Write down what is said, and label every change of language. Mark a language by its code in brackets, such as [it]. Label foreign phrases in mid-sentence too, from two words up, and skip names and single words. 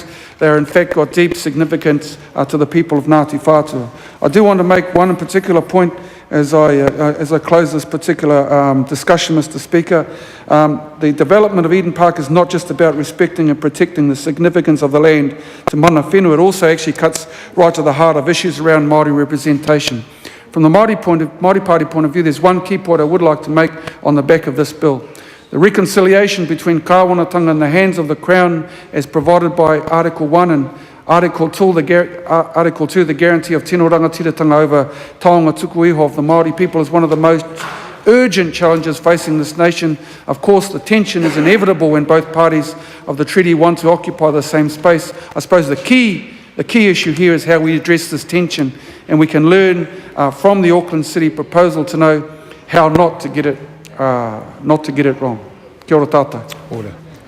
[en] They are in fact got deep significance to the people of Ngāti Whātua. I do want to make one in particular point, as I close this particular discussion, Mr. Speaker. The development of Eden Park is not just about respecting and protecting the significance of the land to [mi] mana whenua, [en] it also actually cuts right to the heart of issues around Māori representation. From the Māori Party point of view, there's one key point I would like to make on the back of this bill. The reconciliation between kāwanatanga in the hands of the Crown as provided by Article 1 and Article 2, the guarantee of [mi] tino rangatiratanga [en] over [mi] taonga tuku iho [en] of the Māori people is one of the most urgent challenges facing this nation. Of course, the tension is inevitable when both parties of the treaty want to occupy the same space. I suppose the key issue here is how we address this tension, and we can learn from the Auckland City proposal to know how not to get it wrong. [mi] Kia ora tātou. [en] Order.